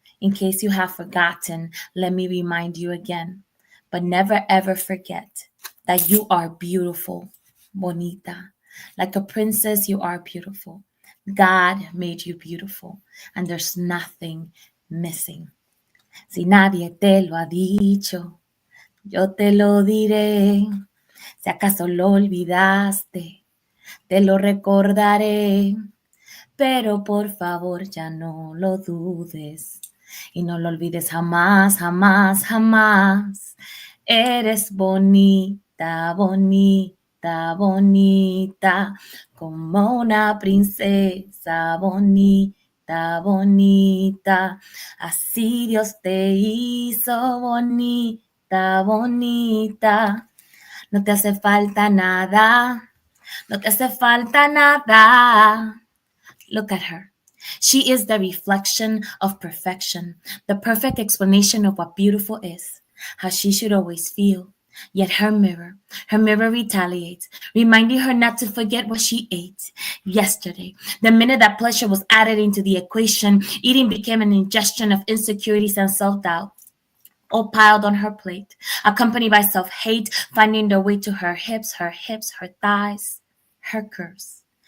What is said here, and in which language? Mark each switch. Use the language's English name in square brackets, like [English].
[English] In case you have forgotten, let me remind you again. But never ever forget that you are beautiful, bonita. Like a princess, you are beautiful. God made you beautiful, and there's nothing missing. [Spanish] Si nadie te lo ha dicho, yo te lo diré. Si acaso lo olvidaste, te lo recordaré, pero por favor ya no lo dudes y no lo olvides jamás, jamás, jamás. Eres bonita, bonita, bonita, como una princesa bonita, bonita. Así Dios te hizo bonita, bonita. No te hace falta nada, no te hace falta nada. [English] Look at her. She is the reflection of perfection, the perfect explanation of what beautiful is, how she should always feel, Yet her mirror retaliates, reminding her not to forget what she ate yesterday. The minute that pleasure was added into the equation, eating became an ingestion of insecurities and self-doubt, all piled on her plate, accompanied by self-hate, finding their way to her hips, her thighs, her curves.